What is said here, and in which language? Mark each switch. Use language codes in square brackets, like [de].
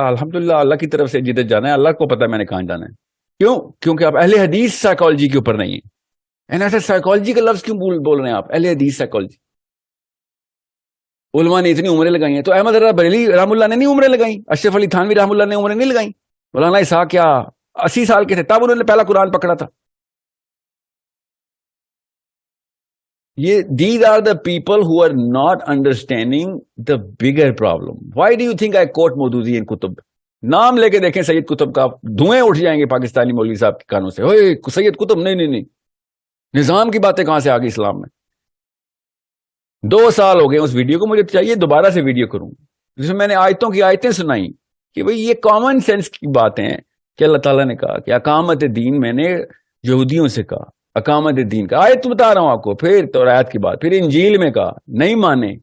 [ur] الحمدللہ اللہ کی طرف سے جدھر جانا ہے اللہ کو پتا میں نے کہاں جانا ہے. کیوں؟ کیونکہ آپ اہل حدیث سائیکالوجی کے اوپر نہیں ہیں. ایسا سائیکالوجی کا لفظ کیوں بول رہے ہیں آپ؟ اہل حدیث سائیکالوجی. علماء نے اتنی عمریں لگائی ہیں, تو احمد رضا بریلوی رحم اللہ نے نہیں عمریں لگائیں, اشرف علی تھانوی رحم اللہ نے عمریں نہیں لگائیں, مولانا اسحاق کیا 80 سال کے تھے تب انہوں نے پہلا قرآن پکڑا تھا. یہ [en] these are the people who are not understanding the bigger problem. Why do you think I quote [ur] Maududi ان کتب؟ نام لے کے دیکھیں سید قطب کا, دھوئیں اٹھ جائیں گے پاکستانی مولوی صاحب کے کانوں سے. اوئے سید قطب, نہیں, نظام کی باتیں کہاں سے آ گئی اسلام میں؟ 2 سال ہو گئے اس ویڈیو کو, مجھے چاہیے دوبارہ سے ویڈیو کروں جس میں نے آیتوں کی آیتیں سنائی کہ بھئی یہ کامن سینس کی باتیں ہیں کہ اللہ تعالیٰ نے کہا کہ اقامت دین, میں نے یہودیوں سے کہا اقامت دین کا, آیت بتا رہا ہوں آپ کو, پھر تورات کی بات, پھر انجیل میں کہا, نہیں مانے.